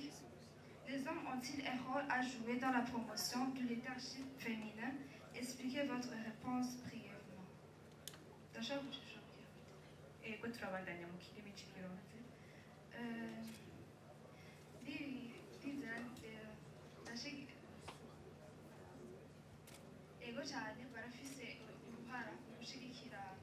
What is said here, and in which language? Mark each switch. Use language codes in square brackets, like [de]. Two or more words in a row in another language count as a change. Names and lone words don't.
[fr] Les hommes ont-ils un rôle à jouer dans la promotion du leadership féminin? Expliquez votre réponse brièvement. [rn] Yego, turabandanya mu kirimi cy'ikirundi. Ego cyane barafise uruhara mu gushigikira